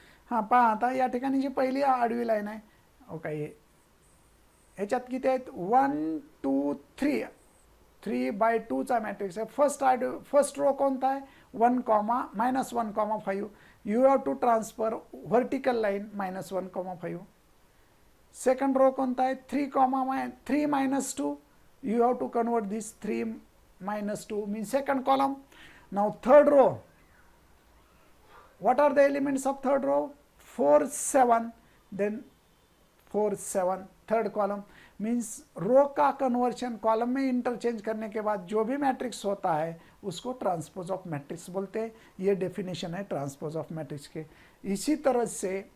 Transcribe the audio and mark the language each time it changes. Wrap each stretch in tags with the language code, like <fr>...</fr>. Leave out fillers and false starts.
<mr>हां पहा आता या ठिकाणी जी पहिली आडवी लाईन आहे ओके, ह्याच्यात किती आहेत 1 2 3. 3/2चा मॅट्रिक्स आहे. फर्स्ट रो कोणता आहे 1 -1 5.</mr> <en>You have to transfer vertical line -1 5.</en> <mr>Second row कोणता आहे 3 -2.</mr> <en>you have to convert this 3 - 2 means second column. Now third row, what are the elements of third row? 4 7. then 4 7 third column means</en> <hi>रो का conversion column में interchange करने के बाद जो भी matrix होता है उसको ट्रांसपोज ऑफ मैट्रिक्स बोलते हैं. ये डेफिनेशन है ट्रांसपोज ऑफ मैट्रिक्स के. इसी तरह से</hi>